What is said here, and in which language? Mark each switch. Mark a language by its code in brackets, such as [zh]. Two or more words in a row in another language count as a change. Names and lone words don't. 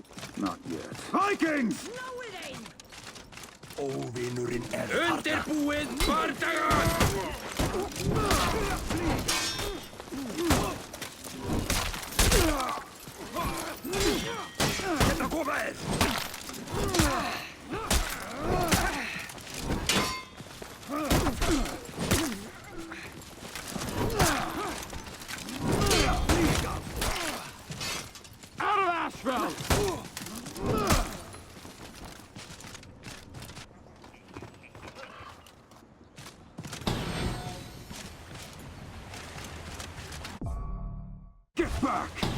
[en] Not yet. Vikings! [is] Óvinurinn Undirbúið bardaga! Hérna koma þér! [en] Out of Asheville! Get back!